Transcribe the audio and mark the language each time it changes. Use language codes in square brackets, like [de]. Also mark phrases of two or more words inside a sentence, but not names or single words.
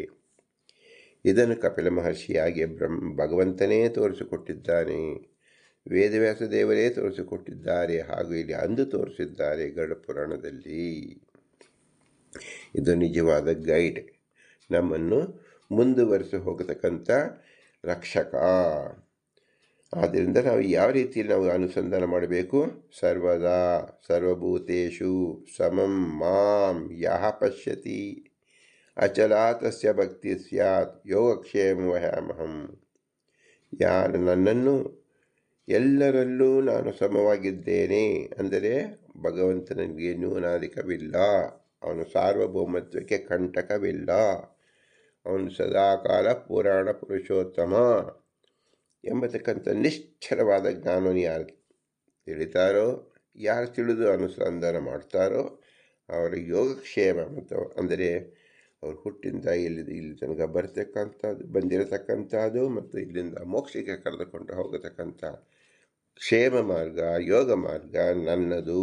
[kn] ಇದನ್ನು ಕಪಿಲ ಮಹರ್ಷಿಯಾಗಿ ಭಗವಂತನೇ ತೋರಿಸಿಕೊಟ್ಟಿದ್ದಾನೆ, ವೇದವ್ಯಾಸ ದೇವರೇ ತೋರಿಸಿಕೊಟ್ಟಿದ್ದಾರೆ, ಹಾಗೂ ಇಲ್ಲಿ ಅಂದು ತೋರಿಸಿದ್ದಾರೆ ಗರುಡ ಪುರಾಣದಲ್ಲಿ. ಇದು ನಿಜವಾದ ಗೈಡ್, ನಮ್ಮನ್ನು ಮುಂದುವರಿಸಿ ಹೋಗತಕ್ಕಂಥ ರಕ್ಷಕ. ಆದ್ದರಿಂದ ನಾವು ಯಾವ ರೀತಿಯಲ್ಲಿ ನಾವು ಅನುಸಂಧಾನ ಮಾಡಬೇಕು? [sa] ಸರ್ವದಾ ಸರ್ವಭೂತೇಷು ಸಮಂ ಮಾಂ ಯಃ ಪಶ್ಯತಿ ಅಚಲಾ ತಸ್ಯ ಭಕ್ತಿ ಸ್ಯಾತ್ ಯೋಗಕ್ಷೇಮ ವಹಾಮಹಂ. [kn] ಯಾರು ನನ್ನನ್ನು ಎಲ್ಲರಲ್ಲೂ ನಾನು ಸಮವಾಗಿದ್ದೇನೆ ಅಂದರೆ ಭಗವಂತನಿಗೆ ನ್ಯೂನಾಧಿಕವಿಲ್ಲ, ಅವನು ಸಾರ್ವಭೌಮತ್ವಕ್ಕೆ ಕಂಟಕವಿಲ್ಲ, ಅವನು ಸದಾಕಾಲ ಪುರಾಣ ಪುರುಷೋತ್ತಮ ಎಂಬತಕ್ಕಂಥ ನಿಶ್ಚಲವಾದ ಜ್ಞಾನವನ್ನು ಯಾರು ತಿಳಿತಾರೋ, ಯಾರು ತಿಳಿದು ಅನುಸಂಧಾನ ಮಾಡ್ತಾರೋ ಅವರ ಯೋಗಕ್ಷೇಮ ಮತ್ತು ಅಂದರೆ ಅವರು ಹುಟ್ಟಿಂದ ಇಲ್ಲಿ ತನಕ ಬಂದಿರತಕ್ಕಂಥದ್ದು ಮತ್ತು ಇಲ್ಲಿಂದ ಮೋಕ್ಷಕ್ಕೆ ಕರೆದುಕೊಂಡು ಹೋಗತಕ್ಕಂಥ ಕ್ಷೇಮ ಮಾರ್ಗ, ಯೋಗ ಮಾರ್ಗ ನನ್ನದು.